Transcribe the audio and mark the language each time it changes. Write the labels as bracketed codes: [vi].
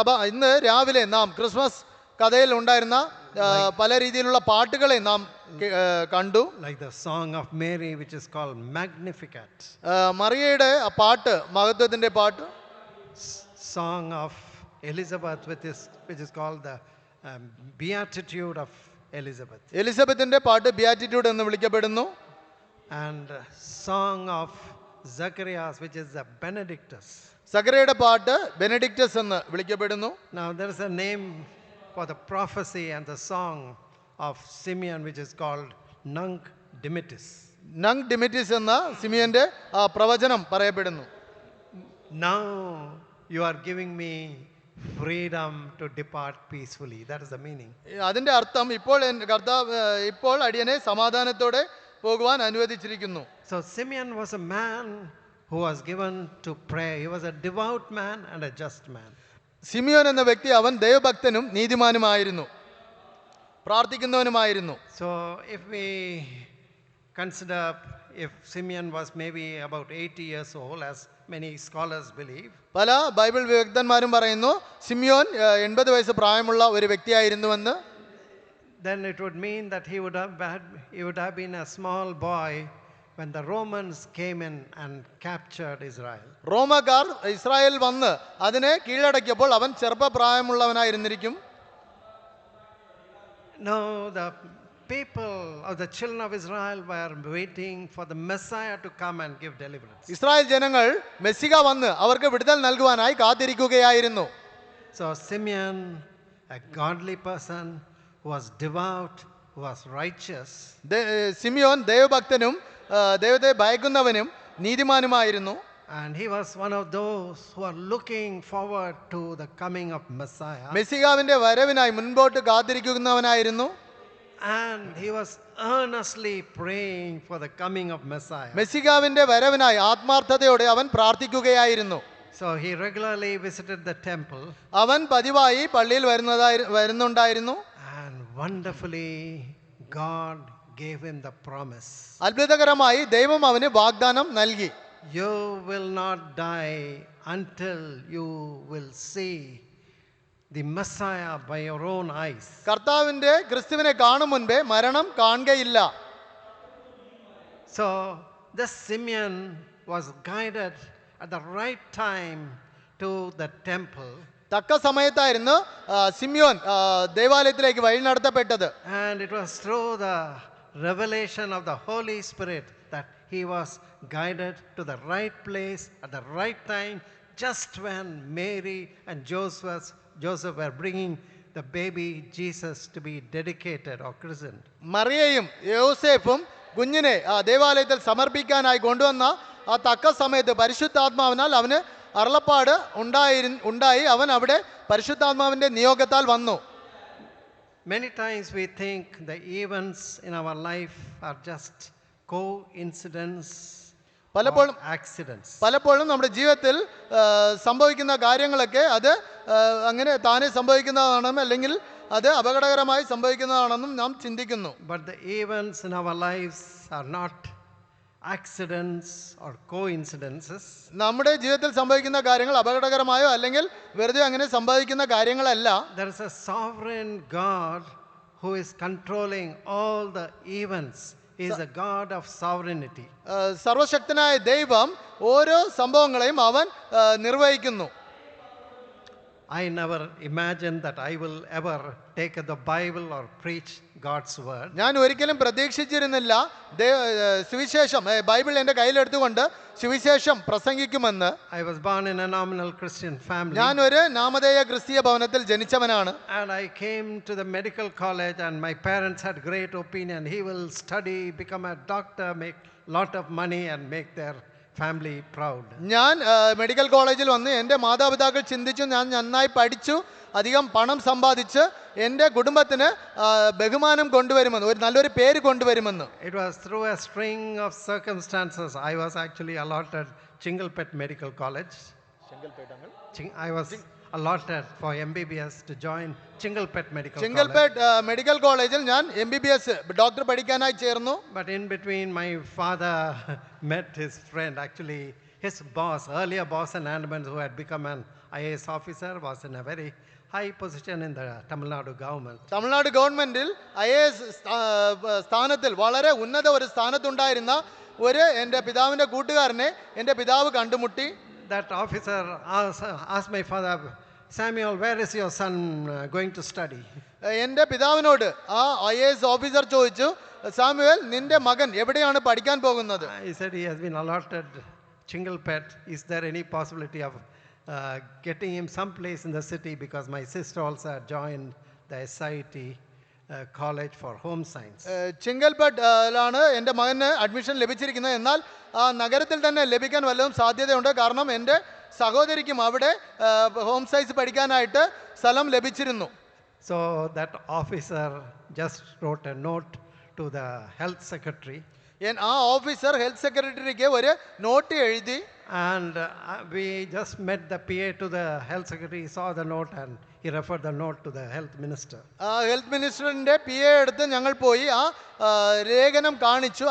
[ml] ഇന്ന് രാവിലെ നാം ക്രിസ്മസ് കഥയിൽ ഉണ്ടായിരുന്ന പല രീതിയിലുള്ള പാട്ടുകളെ നാം കണ്ടു. [en] Like the song of Mary, which is called Magnificat. [ml] മറിയയുടെ ആ പാട്ട്, മഹത്വത്തിന്റെ പാട്ട്. [en] Song of Elizabeth, which is called the Beatitude of Elizabeth. [ml] എലിസബത്തിന്റെ പാട്ട് ബിയാറ്റിറ്റ്യൂഡ് എന്ന് വിളിക്കപ്പെടുന്നു. [en] And song of Zacharias, which is the Benedictus. [ml] സക്കറിയയുടെ പാട്ട് ബെനഡിക്റ്റസ് എന്ന് വിളിക്കപ്പെടുന്നു. [en] Now there is a name for the prophecy and the song of Simeon, which is called Nunc Dimittis. [ml] നങ് ഡിമിറ്റിസ് എന്ന സിമിയന്റെ ആ പ്രവചനം പറയപ്പെടുന്നു. [en] Now you are giving me freedom to depart peacefully. That is the meaning. [ml] അതിന്റെ അർത്ഥം ഇപ്പോൾ അടിയനെ സമാധാനത്തോടെ പോകുവാൻ അനുവദിച്ചിരിക്കുന്നു. [en] So Simeon was a man who was given to pray. He was a devout man and a just man. [ml] Simeon എന്ന വ്യക്തി അവൻ ദൈവഭക്തനും നീതിമാനുമായിരുന്നു, പ്രാർത്ഥിക്കുന്നവനുമായിരുന്നു. [en] So if we consider if Simeon was maybe about 80 years old, as many scholars believe, [ml] പല Bible വിദഗ്ധന്മാരും പറയുന്നു Simeon 80 വയസ്സ് പ്രായമുള്ള ഒരു വ്യക്തിയായിരുന്നുവെന്ന്. [en] then it would mean that he would have been a small boy when the Romans came in and captured Israel. [ml] റോമക്കാർ Israel വന്ന് അതിനെ കീഴടക്കിയപ്പോൾ അവൻ ചെറുപ്പപ്രായമുള്ളവനായിരുന്നിരിക്കും. [en] No, the people or the children of Israel were waiting for the Messiah to come and give deliverance. [ml] Israel ജനങ്ങൾ മെസ്സിഹ വന്ന് അവർക്ക് വിടുതൽ നൽകുവാനായി കാത്തിരിക്കുകയായിരുന്നു. [en] So Simeon, a godly person who was devout, who was righteous, [ml] Simeon ദൈവഭക്തനും ദൈവത്തെ ഭയക്കുന്നവനും നീതിമാനുമായിരുന്നു. [en] and he was one of those who are looking forward to the coming of Messiah. [ml] മെസ്സിഹാവിന്റെ വരവിനായി മുൻപോട്ട് കാത്തിരിക്കുന്നവനായിരുന്നു. [en] And he was earnestly praying for the coming of Messiah. [ml] മെസ്സിഹാവിന്റെ വരവിനായി ആത്മാർത്ഥതയോടെ അവൻ പ്രാർത്ഥിക്കുകയായിരുന്നു. [en] So he regularly visited the temple, [ml] അവൻ പതിവായി പള്ളിയിൽ വരുന്നുണ്ടായിരുന്നു. [en] and wonderfully God gave him the promise. [ml] അത്ഭുതകരമായി ദൈവം അവന് വാഗ്ദാനം നൽകി. [en] You will not die until you will see the Messiah by your own eyes. [ml] കർത്താവിന്റെ ക്രിസ്തുവിനെ കാണും മുൻപേ മരണം കാണുകയില്ല. [en] So this Simeon was guided at the right time to the temple, [ml] തക്ക സമയത്തായിരുന്നു സിമിയോൻ ദേവാലയത്തിലേക്ക് വഴി നടത്തപ്പെട്ടത്. [en] and it was through the revelation of the Holy Spirit that he was guided to the right place at the right time, just when Mary and Joseph were bringing the baby Jesus to be dedicated or christened. [ml] മറിയയും യോസേഫും കുഞ്ഞിനെ ദേവാലയത്തിൽ സമർപ്പിക്കാനായി കൊണ്ടുവന്ന ആ തക്ക സമയത്ത് പരിശുദ്ധാത്മാവിനാൽ അവന് അരുളപ്പാട് ഉണ്ടായി. അവൻ അവിടെ പരിശുദ്ധാത്മാവിന്റെ നിയോഗത്താൽ വന്നു. [en] Many times we think the events in our life are just coincidence or accidents. [ml] പലപ്പോഴും നമ്മുടെ ജീവിതത്തിൽ സംഭവിക്കുന്ന കാര്യങ്ങളൊക്കെ അത് അങ്ങനെ താനെ സംഭവിക്കുന്നതാണെന്നും അല്ലെങ്കിൽ അത് അപകടകരമായി സംഭവിക്കുന്നതാണെന്നും നാം ചിന്തിക്കുന്നു. [en] But the events in our lives are not accidents or coincidences. [ml] നമ്മുടെ ജീവിതത്തിൽ സംഭവിക്കുന്ന കാര്യങ്ങൾ അപകടകരമായോ അല്ലെങ്കിൽ വെറുതെ അങ്ങനെ സംഭവിക്കുന്ന കാര്യങ്ങളല്ല. [en] There is a sovereign God who is controlling all the events. He is a God of sovereignty. [ml] സർവശക്തനായ ദൈവം ഓരോ സംഭവങ്ങളെയും അവൻ നിർവഹിക്കുന്നു. [en] I never imagined that I will ever take the Bible or preach God's word. [ml] ഞാൻ ഒരിക്കലും പ്രതീക്ഷിച്ചിരുന്നില്ല സുവിശേഷം Bible എൻ്റെ കയ്യിലെടുത്തുകൊണ്ട് സുവിശേഷം പ്രസംഗിക്കുമെന്ന്. [en] I was born in a nominal Christian family. [ml] ഞാൻ ഒരു നാമധേയ ക്രിസ്തീയ ഭവനത്തിൽ ജനിച്ചവനാണ്. [en] And I came to the medical college and my parents had great opinion. He will study, become a doctor, make lot of money and make their family proud. [ml] ഞാൻ medical കോളേജിൽ വന്ന് എൻ്റെ മാതാപിതാക്കൾ ചിന്തിച്ചു ഞാൻ നന്നായി പഠിച്ചു അധികം പണം സമ്പാദിച്ച് എൻ്റെ കുടുംബത്തിന് ബഹുമാനം കൊണ്ടുവരുമെന്ന്, ഒരു നല്ലൊരു പേര് കൊണ്ടുവരുമെന്ന്. [en] It was through a string of circumstances I was actually allotted Chingalpet Medical College. I was allotted for MBBS to join Chingalpet Medical College. [ml] ചിങ്കൽപേട്ട് medical കോളേജിൽ ഞാൻ MBBS ഡോക്ടർ പഠിക്കാനായി ചേർന്നു. [en] But in between my father met his friend. Actually his boss, earlier boss in Andamans, who had become an IAS officer, was in a very high position in the Tamil Nadu government. [ml] Tamil Nadu ഗവൺമെന്റിൽ IAS സ്ഥാനത്തിൽ വളരെ ഉന്നത ഒരു സ്ഥാനത്തുണ്ടായിരുന്ന എൻ്റെ പിതാവിൻ്റെ കൂട്ടുകാരനെ എൻ്റെ പിതാവ് കണ്ടുമുട്ടി. [en] That officer asked my father, Samuel, where is your son going to study? [ml] എൻ്റെ പിതാവിനോട് ആ IAS ഓഫീസർ ചോദിച്ചു, സാമുവേൽ, നിന്റെ മകൻ എവിടെയാണ് പഠിക്കാൻ പോകുന്നത്? [en] He said he has been allotted Chingalpet. Is there any possibility of getting him someplace in the city, because my sister also had joined the SIT college for home science. [ml] ചിങ്കൽപേട്ടിലാണ് എൻ്റെ മകന് admission ലഭിച്ചിരിക്കുന്നത്. എന്നാൽ ആ നഗരത്തിൽ തന്നെ ലഭിക്കാൻ വല്ലതും സാധ്യതയുണ്ട്, കാരണം എൻ്റെ സഹോദരിക്കും അവിടെ ഹോം സയൻസ് പഠിക്കാനായിട്ട് സ്ഥലം ലഭിച്ചിരുന്നു. [en] So that officer just wrote a note to the health secretary. [ml] ആ ഓഫീസർ ഹെൽത്ത് സെക്രട്ടറിക്ക് ഒരു നോട്ട് എഴുതി. [en] And we just met the PA to the health secretary, saw the note, and he referred the note to the health minister. [ml] Health മിനിസ്റ്ററിൻ്റെ PA എടുത്ത് ഞങ്ങൾ പോയി ആ ലേഖനം കാണിച്ചു.